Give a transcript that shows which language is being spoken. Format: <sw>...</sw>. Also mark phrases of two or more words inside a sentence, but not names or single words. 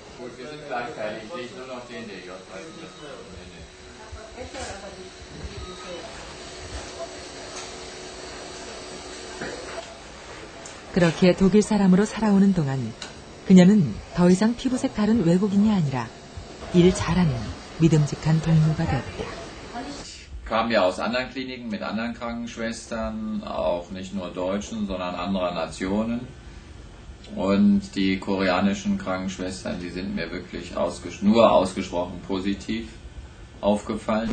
<ko>그렇게 독일 사람으로 살아오는 동안 그녀는 더 이상 피부색 다른 외국인이 아니라 일 잘하는 믿음직한 동료가 됐다.</ko> <de>Kam ja aus anderen Kliniken mit anderen Krankenschwestern, auch nicht nur Deutschen, sondern anderer Nationen. Und die koreanischen Krankenschwestern, die sind mir wirklich nur ausgesprochen positiv aufgefallen.</de>